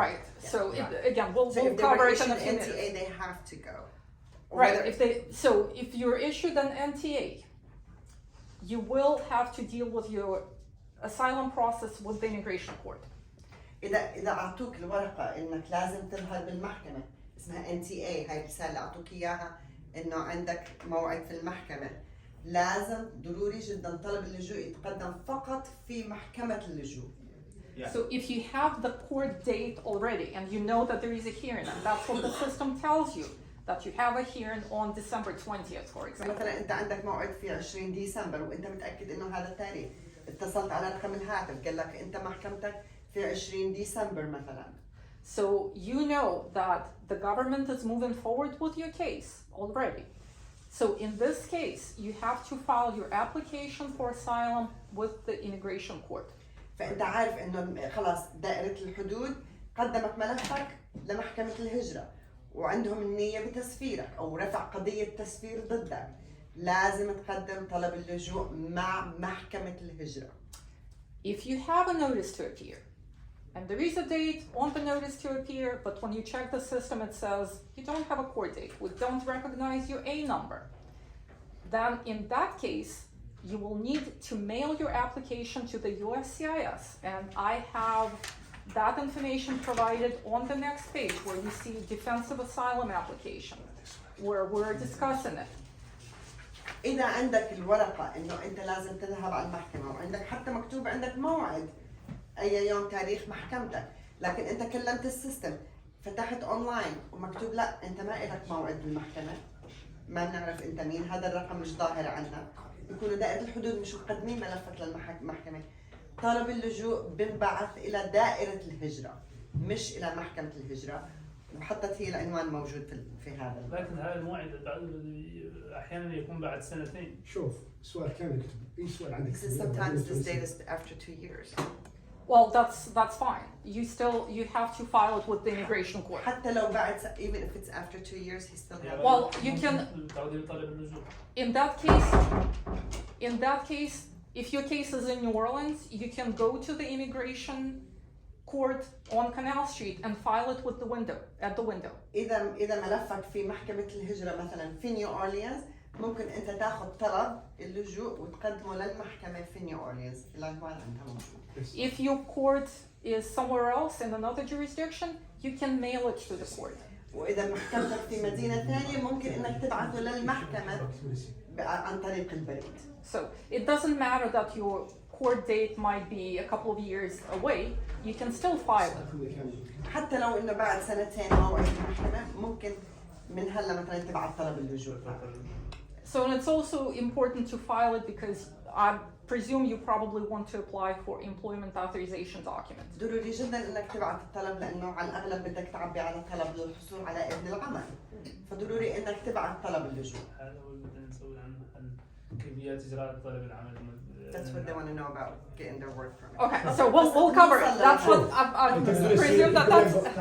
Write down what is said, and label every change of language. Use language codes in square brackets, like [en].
[en] Right. So again, So we'll if they cover were it in a issued few minutes. NTA they have to go. Or Right. whether- If you're issued an NTA, you will have to deal with your asylum process with the immigration court. [ar] إذا أعطوك الورقة إنك لازم تظهر بالمحكمة اسمها NTA، هاي الرسالة اللي أعطوك إياها إنه عندك موعد في المحكمة، لازم ضروري جدا طلب اللجوء يتقدم فقط في محكمة اللجوء. [en] Yeah. So if you have the court date already and you know that there is a hearing and that's what the system tells you, that you have a hearing on December 20th, for example. [ar] مثلا أنت عندك موعد في 20 ديسمبر وأنت متأكد إنه هذا التاريخ، اتصلت على رقم الهاتف قال لك أنت محكمتك في 20 ديسمبر مثلا. [en] So you know that the government is moving forward with your case already. So in this case, you have to file your application for asylum with the immigration court. [ar] فأنت عارف إنه خلاص دائرة الحدود قدمت ملفك لمحكمة الهجرة وعندهم النية بتسفيرك أو رفع قضية تسفير ضدك، لازم تقدم طلب اللجوء مع محكمة الهجرة. [en] If you have a notice to appear, and there is a date on the notice to appear, but when you check the system it says you don't have a court date, we don't recognize your A number, then in that case you will need to mail your application to the USCIS, and I have that information provided on the next page where you see defensive asylum application, where we're discussing it. [ar] إذا عندك الورقة إنه أنت لازم تذهب على المحكمة وعندك حتى مكتوب عندك موعد أي يوم تاريخ محكمتك، لكن أنت كلمت السيستم فتحت أونلاين ومكتوب لا أنت ما إلك موعد بالمحكمة، ما بنعرف أنت مين، هذا الرقم مش ظاهر عنا، بيكونوا دائرة الحدود مش مقدمين ملفك للمحكمة، طالب اللجوء بنبعث إلى دائرة الهجرة مش إلى محكمة الهجرة، وحطت هي العنوان موجود في هذا. لكن هذا الموعد احيانا يكون بعد سنتين. شوف سؤال كامل يكتب اي سؤال عندك. [en] Sometimes this date is after 2 years. Well, that's fine. You have to file it with the immigration court. [ar] حتى لو بعد [en] even if it's after 2 years he still has. Well, you can. [ar] تعودين طالب اللجوء. [en] In that case, if your case is in New Orleans, you can go to the immigration court on Canal Street and file it with at the window. [ar] إذا ملفك في محكمة الهجرة مثلا في نيو أورليانز، ممكن أنت تاخذ طلب اللجوء وتقدمه للمحكمة في نيو أورليانز، العنوان عندها موجود. [en] If your court is somewhere else in another jurisdiction, you can mail it to the court. [ar] وإذا محكمتك في مدينة ثانية ممكن إنك تبعثه للمحكمة عن طريق البريد. [en] So it doesn't matter that your court date might be a couple of years away, you can still file it. [ar] حتى لو إنه بعد سنتين موعد المحكمة، ممكن من هلا مثلا تبعث طلب اللجوء. [en] So and it's also important to file it because I presume you probably want to apply for employment authorization document. [ar] ضروري جدا إنك تبعث الطلب لأنه على الأغلب بدك تعبي على طلب للحصول على إذن العمل، فضروري إنك تبعث طلب اللجوء. هذا هو اللي بدنا نسوي عن كيفيات إجراء طلب العمل. [en] That's what they want to know about getting their work permit. Okay, so we'll cover it. That's what I presume that's.